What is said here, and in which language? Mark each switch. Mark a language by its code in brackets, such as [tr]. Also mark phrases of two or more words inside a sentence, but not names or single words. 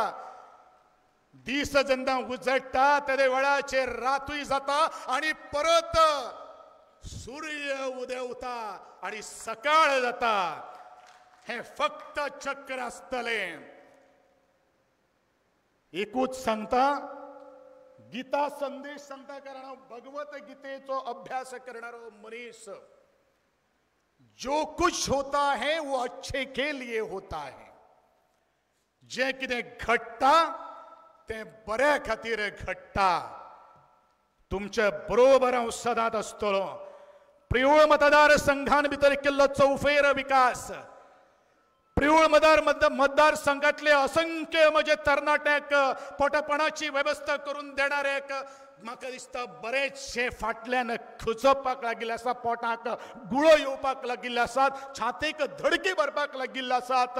[kok] दीस जेन्ना उजडटा ते वेळाचेर रातूय जाता आणि परत सूर्य उदेवता आणि सकाळ जाता. हे फक्त चक्र आसतले. एकूच सांगता, गीता संदेश सांगता, कारण भगवत गीतेचो अभ्यास करणारो मनीस, [hi] जो कुछ होता है वो अच्छे के लिए होता है. [kok] जे कितें घडटा ते बऱ्या खातीर घडटा. तुमच्या बरोबर हांव सदांच आसतलो. प्रियोळ मतदारसंघान भितर केल्लो चौफेर विकास, प्रियोळ मतदारसंघातले असंख्य म्हजे तरणाट्याक पोटपणाची वेवस्था करून देणाऱ्याक म्हाका दिसता बरेचशे फाटल्यान खचपाक लागिल्ले आसा, पोटाक गुळो येवपाक लागिल्ले आसात, छातीक धडकी भरपाक लागिल्ले आसात.